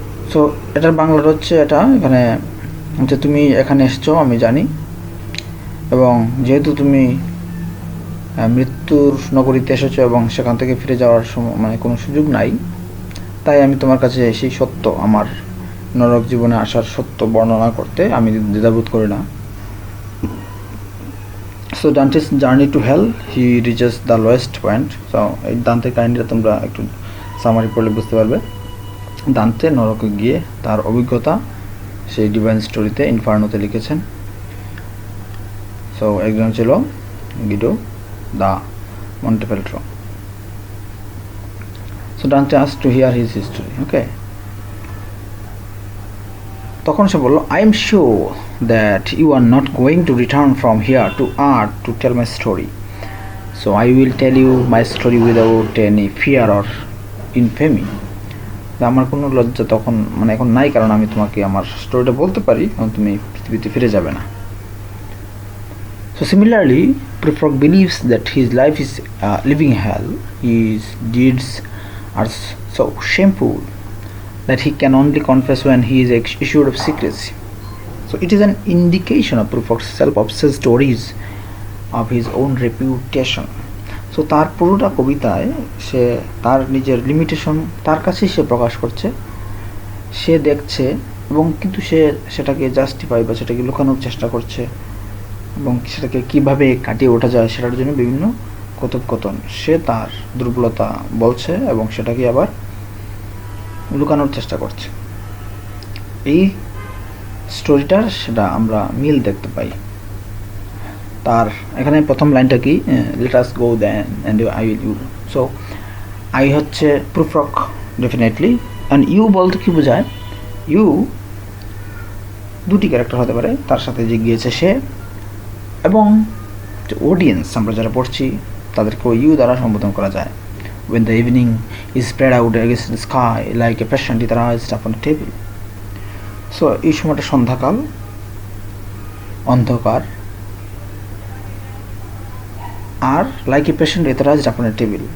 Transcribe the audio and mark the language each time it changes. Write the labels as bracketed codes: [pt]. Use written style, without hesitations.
[bn] So এটার বাংলাটা হচ্ছে এটা, এখানে যে তুমি এখানে এসছো আমি জানি, এবং যেহেতু তুমি মৃত্যুর নগরীতে এসেছো এবং সেখান থেকে ফিরে যাওয়ার মানে কোনো সুযোগ নাই, তাই আমি তোমার কাছে সেই সত্য, আমার নরক জীবনে আসার সত্য বর্ণনা করতে আমি দ্বিধাবোধ করি না। [en] So Dante's journey to hell, he reaches the lowest point. [bn] So এই দান্তে কাহিনীটা তোমরা একটু সামারি পড়লে বুঝতে পারবে। দান্তে নরকে গিয়ে তার অভিজ্ঞতা সেই ডিভাইন স্টোরিতে ইনফার্নোতে লিখেছেন। সো একজন ছিল গিডো দা মন্টেফেলট্রো। [en] So Dante asked to hear his history. Okay. [bn] তখন সে বলল, [en] I am sure that you are not going to return from here to earth to tell my story. So I will tell you my story without any fear or infamy. [bn] আমার কোনো লজ্জা তখন মানে এখন নাই, কারণ আমি তোমাকে আমার স্টোরিটা বলতে পারি, কারণ তুমি পৃথিবীতে ফিরে যাবে না। [en] So similarly, Prufrock believes that his life is living hell. His deeds are so shameful that he can only confess when he is assured of secrecy. So it is an indication of Prufrock's self-obsessed stories of his own reputation. [bn] So তার পুরোটা কবিতায় সে তার নিজের limitation তার কাছেই সে প্রকাশ করছে। সে দেখছে এবং কিন্তু সে সেটাকে জাস্টিফাই বা সেটাকে লুকানোর চেষ্টা করছে এবং সেটাকে কিভাবে কাটিয়ে ওঠা যায় সেটার জন্য বিভিন্ন কথোপকথন সে তার দুর্বলতা বলছে এবং সেটাকে আবার লুকানোর চেষ্টা করছে। এই স্টোরিটার সেটা আমরা মিল দেখতে পাই। তার এখানে প্রথম লাইনটা কি, [en] Let us go then and I will you. [bn] So I হচ্ছে প্রুফরক ডেফিনেটলি, অ্যান্ড ইউ বলতে কি বোঝায়, ইউ দুটি ক্যারেক্টার হতে পারে, তার সাথে যে গিয়েছে সে এবং অডিয়েন্স আমরা যারা পড়ছি তাদেরকেও ইউ দ্বারা সম্বোধন করা যায়। [en] When the evening is spread out against the sky like a patient etherized upon a table. [bn] So এই সময়টা সন্ধ্যাকাল, অন্ধকার, আর [en] Like a patient etherised upon a table.